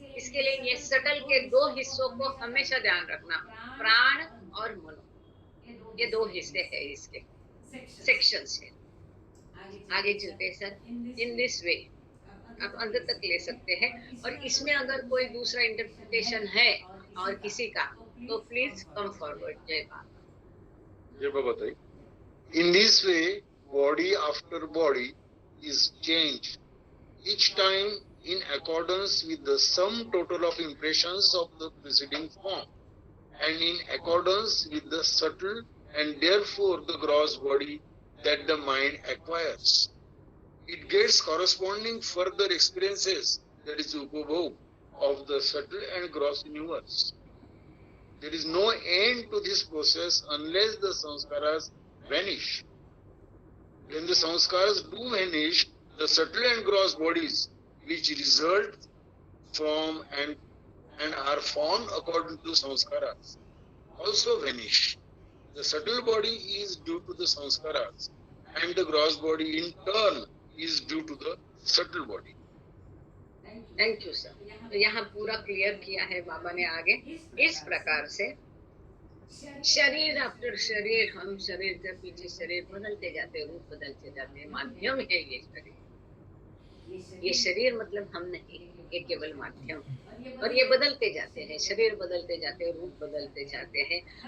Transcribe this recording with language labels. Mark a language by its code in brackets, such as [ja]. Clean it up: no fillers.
[hi] इसके लिए ये सटल के दो हिस्सों को हमेशा ध्यान रखना, प्राण और मनो, ये दो हिस्से हैं, इसके सेक्शंस हैं। आगे चलते हैं सर। [en] in this way [hi] आप अंत तक ले सकते हैं, और इसमें अगर कोई दूसरा इंटरप्रिटेशन है और किसी का, तो [en] Please come forward. [hi] जय बाबा। जय बाबा ताई। [en] In this way, body after body is changed, each time in accordance with the sum total of impressions of the preceding form, and in accordance with the subtle and therefore the gross body that the mind acquires. It gets corresponding further experiences, that is upabhog, of the subtle and gross universe. There is no end to this process unless the sanskaras vanish. When the sanskaras do vanish, the subtle and gross bodies which result from and are formed according to sanskaras also vanish. The subtle body is due to the sanskaras, and the gross body in turn is due to the subtle body. Thank you sir. [hi] तो यहाँ पूरा clear किया है बाबा ने आगे। इस प्रकार से शरीर आफ्टर शरीर, हम शरीर के पीछे शरीर बदलते जाते हैं, रूप बदलते जाते हैं, माध्यम है ये शरीर। ये शरीर मतलब हम नहीं, ये केवल माध्यम, और ये बदलते जाते हैं, शरीर बदलते जाते हैं, रूप बदलते जाते हैं।